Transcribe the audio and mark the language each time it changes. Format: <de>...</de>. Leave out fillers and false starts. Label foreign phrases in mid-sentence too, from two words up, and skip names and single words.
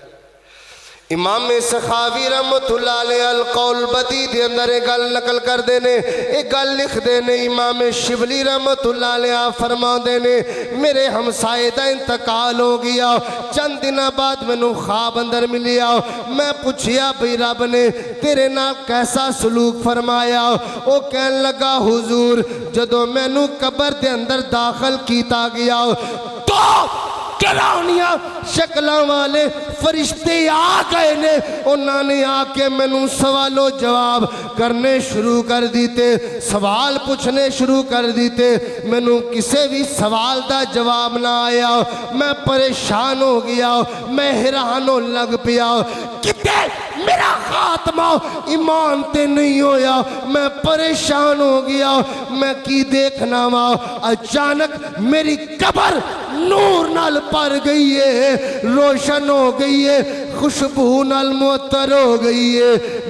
<pa>امام سخاوی</pa> <ar>رحمة الله عليه</ar> <pa>القول بدیع دے اندر اک گل نقل کر دینے، اک گل لکھ دینے. امام شبلی</pa> <ar>رحمة الله عليه</ar> <pa>فرماتے نے میرے ہمسائے دا انتقال ہو گیا، چند دن بعد مینوں خواب اندر ملیا. میں پچھیا بھائی رب نے تیرے نال کیسا سلوک فرمایا? وہ کہن لگا حضور جدوں مینوں قبر دے اندر داخل کیا گیا تو ڈراونیاں شکلوں والے فرشتے آ گئے نے، انہوں نے آ کے مینوں سوالوں جواب کرنے شروع کر دتے، سوال پچھنے شروع کر دتے. مینوں کسی بھی سوال کا جواب نہ آیا، میں پریشان ہو گیا، میں حیران ہو لگ پیا کتے میرا خاتمہ ایمان تے نہیں ہویا. میں پریشان ہو گیا، میں کی دیکھنا واں. اچانک میری قبر نور نال بھر گئی ہے، روشن ہو گئی ہے، خوشبو نال معطر ہو گئی ہے.</pa>